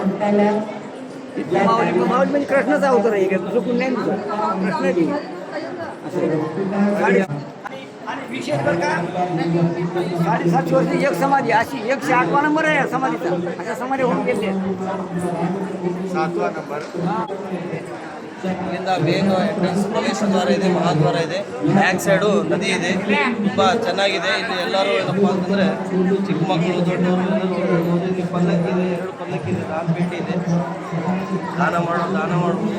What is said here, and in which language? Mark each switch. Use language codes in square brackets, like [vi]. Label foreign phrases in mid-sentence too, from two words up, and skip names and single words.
[mr] माऊली म्हणजे कृष्णाचा अवतार आहे, दुसरं कोण नाही, कृष्ण आहे असं. आणि विशेष बरं का, 750 वर्षी एक समाधी, अशी 108वा नंबर आहे समाधीचा. अशा समाधी होऊन गेले 7वा नंबर. [kn] ಇಲ್ಲಿಂದ ಮೇನ್ ಎಂಟ್ರೆನ್ಸ್ ಪ್ರವೇಶ ದ್ವಾರ ಇದೆ, ಮಹಾದ್ವಾರ ಇದೆ. ಬ್ಯಾಕ್ ಸೈಡು ನದಿ ಇದೆ, ತುಂಬ ಚೆನ್ನಾಗಿದೆ. ಇಲ್ಲಿ ಎಲ್ಲರೂ ಏನಪ್ಪ ಅಂತಂದರೆ ಚಿಕ್ಕ ಮಕ್ಕಳು ದೊಡ್ಡವರು ಎಲ್ಲರೂ ಇಲ್ಲಿ ಪಲ್ಲಕ್ಕಿ ಇದೆ, 2 ಪಲ್ಲಕ್ಕಿ ಇದೆ, ಪೇಟೆ ಇದೆ. ದಾನ ಮಾಡ್ಬೋದು.